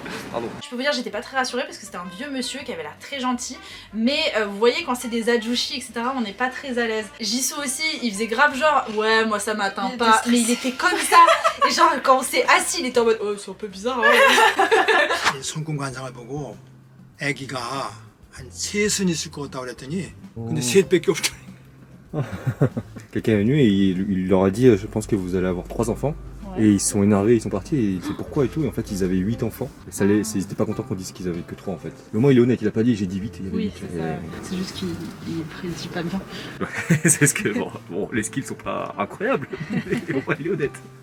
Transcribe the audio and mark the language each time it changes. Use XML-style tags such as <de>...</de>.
<fr>Pardon. Je peux vous dire, j'étais pas très rassurée parce que c'était un vieux monsieur qui avait l'air très gentil, mais vous voyez, quand c'est des adjouchis, etc., on n'est pas très à l'aise. Jisoo aussi, il faisait grave genre, ouais, moi ça m'atteint pas, mais il était comme ça, et genre quand on s'est assis, il était en mode, oh, c'est un peu bizarre, hein.</fr> <ko>손금관상을 보고 아기가 한 3순 있을 것 같다고 그랬더니 근데 셋밖에 없더라고요.</ko> <fr>Quelqu'un est venu et il leur a dit je pense que vous allez avoir 3 enfants. Ouais. Et ils se sont énervés, ils sont partis et il fait pourquoi et tout. Et en fait ils avaient 8 enfants. Et ça ils étaient pas contents qu'on dise qu'ils avaient que 3 en fait. Mais au moins il est honnête, il a pas dit j'ai dit 8, il y avait 8. C'est ça. C'est juste qu'il prédit pas bien. C'est ce que bon, les skills sont pas incroyables, mais au moins il est honnête.</fr>